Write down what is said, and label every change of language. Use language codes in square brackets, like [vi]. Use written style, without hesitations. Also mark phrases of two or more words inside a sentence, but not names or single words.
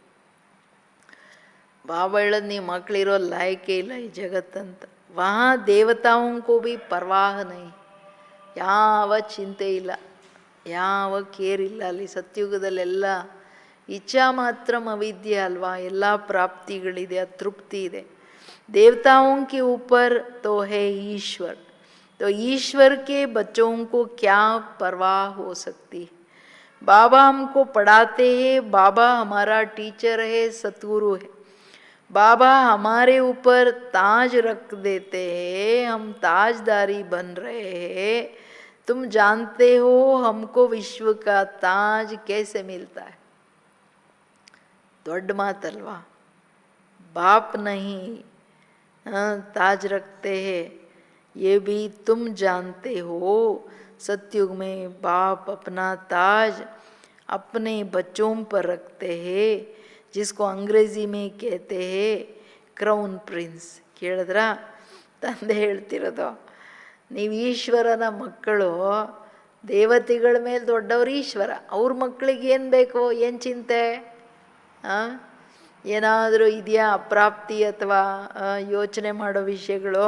[kn] ಬಾಬಾ ಹೇಳೋದು, ನೀವು ಮಕ್ಕಳಿರೋ ಲಾಯಕೇ ಇಲ್ಲ ಈ ಜಗತ್ತಂತ. [hi] वहाँ देवताओं भी परवाह नहीं, [kn] ಯಾವ ಚಿಂತೆ ಇಲ್ಲ, ಯಾವ ಕೇರ್ ಇಲ್ಲ ಅಲ್ಲಿ. ಸತ್ಯುಗದಲ್ಲೆಲ್ಲ ಇಚ್ಛಾ ಮಾತ್ರ ಅವಿದ್ಯೆ ಅಲ್ವಾ, ಎಲ್ಲ ಪ್ರಾಪ್ತಿಗಳಿದೆ, ಅತೃಪ್ತಿ ಇದೆ. [hi] देवताओं के ऊपर तो है ईश्वर, तो ईश्वर के बच्चों को क्या परवाह हो सकती है. बाबा हमको पढ़ाते हैं, बाबा हमारा टीचर है, सतगुरु है. बाबा हमारे ऊपर ताज रख देते हैं, हम ताजदारी बन रहे हैं. तुम जानते हो हमको विश्व का ताज कैसे मिलता है. [kn] ದೊಡ್ಡ ಮಾತಲ್ವಾ. [hi] बाप नहीं ताज रखते हैं, ये भी तुम जानते हो. सतयुग में बाप अपना ताज अपने बच्चों पर रखते हैं, जिसको अंग्रेजी में कहते हैं [en] crown prince. [kn] ಕೇಳಿದ್ರ ತಂದೆ ಹೇಳ್ತಿರೋದು? ನೀವು ಈಶ್ವರನ ಮಕ್ಕಳು, ದೇವತೆಗಳ ಮೇಲೆ ದೊಡ್ಡವರು ಈಶ್ವರ. ಅವ್ರ ಮಕ್ಕಳಿಗೆ ಏನು ಬೇಕು, ಏನು ಚಿಂತೆ? ಏನಾದರೂ ಇದೆಯಾ ಅಪ್ರಾಪ್ತಿ ಅಥವಾ ಯೋಚನೆ ಮಾಡೋ ವಿಷಯಗಳು?